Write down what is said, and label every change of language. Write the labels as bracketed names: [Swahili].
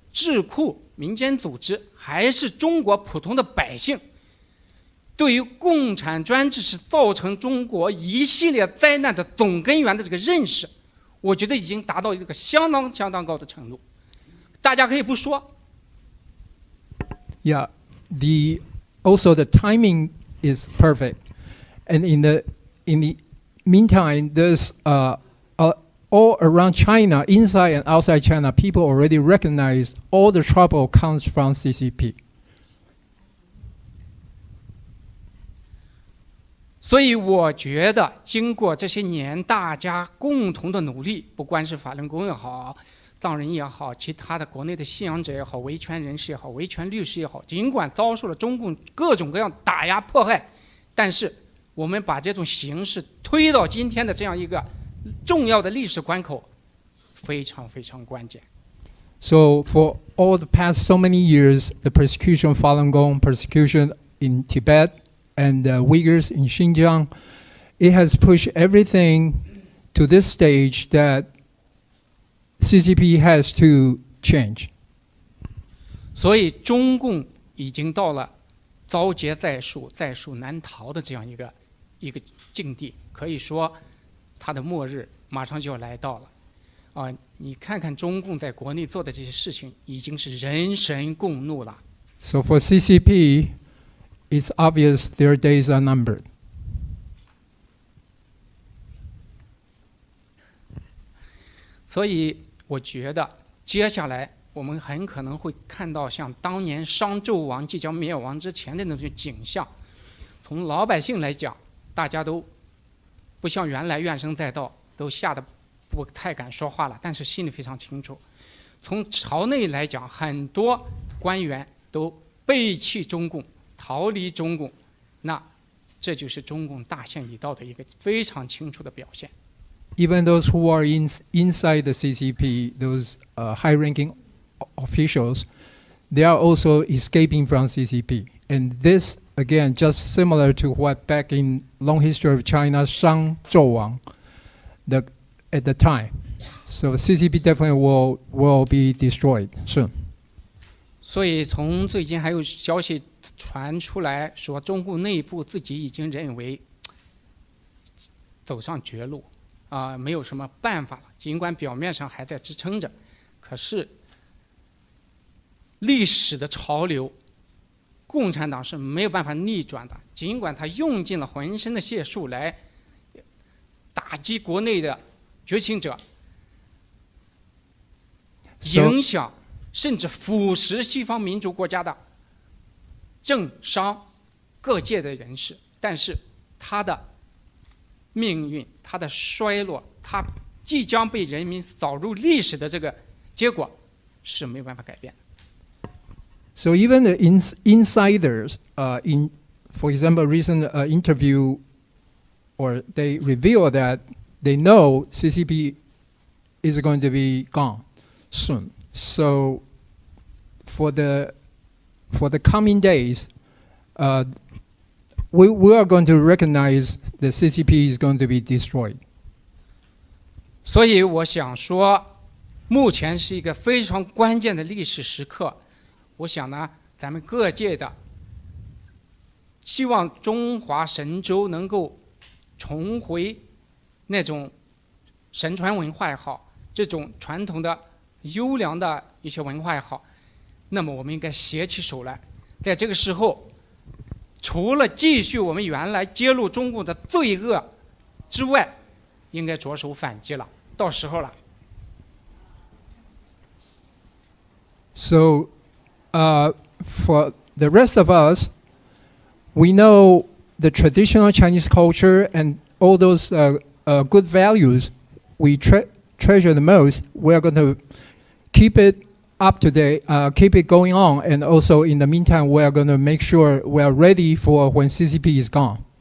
[Chinese] 智库、民间组织，还是中国普通的百姓，对于共产专制是造成中国一系列灾难的总根源的这个认识，我觉得已经达到一个相当高的程度。大家可以不说。 [English] Yeah, also the timing is perfect, and in the meantime, there's all around China, inside and outside China, people already recognize all the trouble comes from CCP. [Chinese] 所以我觉得，经过这些年大家共同的努力，不管是法轮功也好，藏人也好，其他的国内的信仰者也好，维权人士也好，维权律师也好，尽管遭受了中共各种各样打压迫害，但是我们把这种形势推到今天的这样一个重要的历史关口，非常关键。 [English] So for all the past so many years, the persecution of Falun Gong, persecution in Tibet, and Uyghurs in Xinjiang, it has pushed everything to this stage that CCP has to change. [Chinese] 所以中共已经到了遭劫在树、在树难逃的这样一个境地，可以说它的末日马上就要来到了。你看看中共在国内做的这些事情，已经是人神共怒了。 [English] So for CCP, it's obvious their days are numbered. [Chinese] 所以我觉得接下来我们很可能会看到像当年商纣王即将灭亡之前的那种景象。从老百姓来讲，大家都不像原来怨声载道，都吓得不太敢说话了，但是心里非常清楚。从朝内来讲，很多官员都背弃中共，逃离中共，那这就是中共大限已到的一个非常清楚的表现。 [English] Even those who are inside the CCP, those high-ranking officials, they are also escaping from CCP. And this, again, just similar to what back in long history of China, Shang Zhou Wang, at the time. So CCP definitely will be destroyed soon. [Chinese] 所以从最近还有消息传出来说，中共内部自己已经认为走上绝路，没有什么办法了。尽管表面上还在支撑着，可是历史的潮流，共产党是没有办法逆转的。尽管他用尽了浑身的解数来打击国内的觉醒者，影响甚至腐蚀西方民主国家的政商各界的人士，但是他的命运，他的衰落，他即将被人民扫入历史的这个结果是没有办法改变的。 [English] So even the insiders, in, for example, recent interview, or they reveal that they know CCP is going to be gone soon. So for the coming days, we are going to recognize the CCP is going to be destroyed. [Chinese] 所以我想说，目前是一个非常关键的历史时刻。我想呢，咱们各界的希望中华神州能够重回那种神传文化也好，这种传统的优良的一些文化也好，那么我们应该携起手来，在这个时候，除了继续我们原来揭露中共的罪恶之外，应该着手反击了，到时候了。 [English] So, for the rest of us, we know the traditional Chinese culture and all those good values we treasure the most. We are going to keep it up to date, keep it going on, and also in the meantime, we are going to make sure we are ready for when CCP is gone.